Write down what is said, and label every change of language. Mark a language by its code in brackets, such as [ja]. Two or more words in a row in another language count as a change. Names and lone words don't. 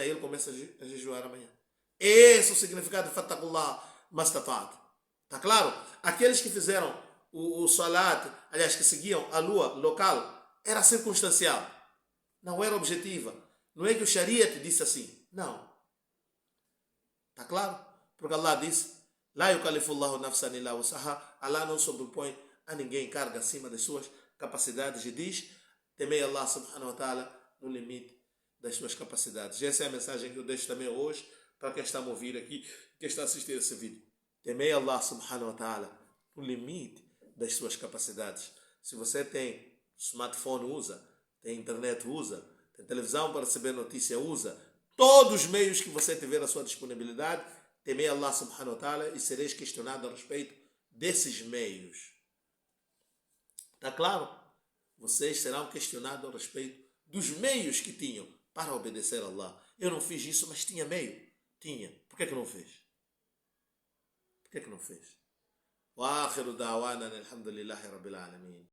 [pt] Ele começa a jejuar amanhã. Esse é o significado de [ar] فاتقوا الله ما استطعتم. [pt] Está claro? Aqueles que fizeram o salat, aliás, que seguiam a lua local, era circunstancial. Não era objetiva. Não é que o Shariat disse assim. Não. Está claro? Porque Allah disse, [ar] لا يكلف الله نفسا إلا وسعها. [pt] Allah não sobrepõe a ninguém carga acima das suas capacidades e diz, temei Allah [ar] سبحانه وتعالى [pt] no limite das suas capacidades. Essa é a mensagem que eu deixo também hoje para quem está a ouvir aqui, quem está a assistir esse vídeo. Temei Allah [ar] سبحانه وتعالى [pt] no limite das suas capacidades. Se você tem smartphone, usa. Tem internet, usa. Tem televisão para receber notícia, usa. Todos os meios que você tiver à sua disponibilidade, temei Allah [ar] سبحانه وتعالى [pt] e sereis questionado a respeito desses meios. Está claro? Vocês serão questionados a respeito dos meios que tinham para obedecer a Allah. Eu não fiz isso, mas tinha meio. Tinha. Por que não fez? Por que não fez? [ar] وآخر دعوانا الحمد لله رب العالمين.